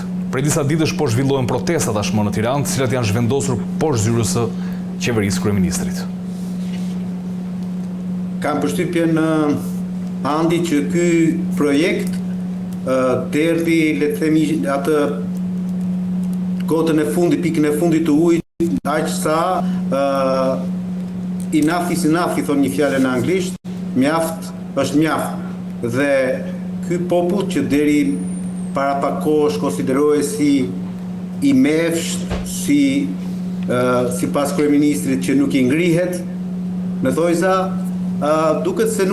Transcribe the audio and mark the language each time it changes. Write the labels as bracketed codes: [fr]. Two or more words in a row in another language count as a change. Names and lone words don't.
[sq] Prej disa ditësh po zhvillohen protesta tashmë në Tiranë, të cilat janë zhvendosur poshtë zyrës së qeverisë kryeministrit. Kam përshtypjen Andi që ky projekt derdhi, le të themi, atë gotën e fundit, pikën e fundit të ujit, aq sa [en] enough is enough, [sq] i thonë një fjalë në anglisht, mjaft është mjaft. Dhe ky popull që deri para pak kohësh konsiderohej si i mefsht, sipas kryeministrit që nuk i ngrihet në thojza, duket se